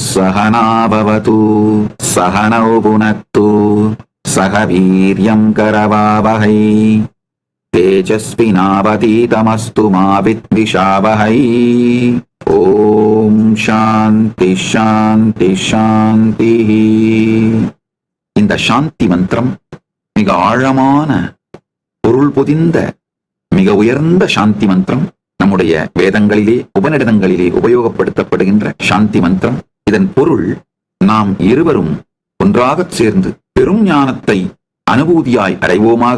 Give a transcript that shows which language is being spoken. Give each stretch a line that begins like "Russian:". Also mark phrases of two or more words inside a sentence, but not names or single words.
Sanskrit: सहनावतु सहनौ भुनक्तु सह वीर्यं करवावहै तेजस्विनावतीतमस्तु मा विद्विषावहै। ओम् शान्ति शान्ति शान्ति.
Tamil: இந்த சாந்தி மந்திரம் மிக ஆழமான பொருள் பொதிந்த மிக உயர்ந்த சாந்தி மந்திரம். நம்முடைய வேதங்களிலே உபநிடதங்களிலே உபயோகப்படுத்தப்படுகின்ற சாந்தி மந்திரம். இதன் பொருள், நாம் இருவரும் ஒன்றாக சேர்ந்து பெரும் ஞானத்தை அனுபூதியாய் அடைவோமாக.